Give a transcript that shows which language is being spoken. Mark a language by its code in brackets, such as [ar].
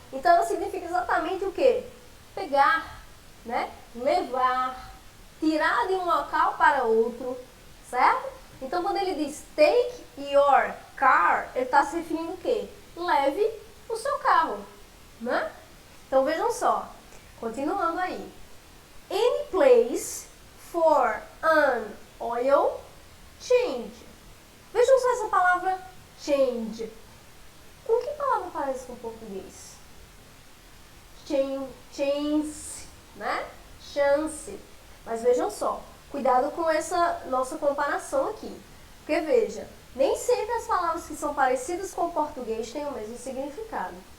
[pt] Então, ela significa exatamente o quê? Pegar, né? Levar, tirar de um local para outro, certo? Então, quando ele diz [en] take your car, [pt] ele está se referindo o quê? Leve o seu carro, né? Então, vejam só, continuando aí. [en] Any place for an oil change. [pt] Vejam só essa palavra change. Com que palavra parece com o português? Chance, né? Chance. Mas vejam só, cuidado com essa nossa comparação aqui. Porque veja, nem sempre as palavras que são parecidas com o português têm o mesmo significado.